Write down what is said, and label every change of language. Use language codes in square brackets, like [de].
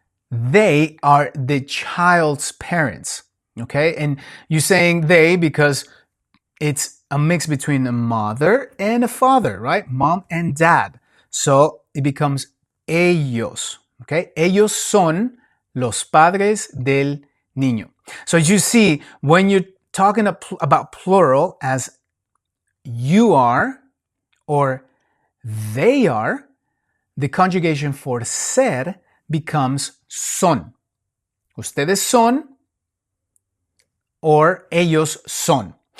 [en] They are the child's parents. Okay? And you're saying they because it's a mix between a mother and a father, right? Mom and dad. So it becomes ellos. Okay? [es] Ellos son los padres del niño. [en] So as you see, when you're talking about plural as you are or they are, the conjugation for ser becomes son. [es] Ustedes son or ellos son.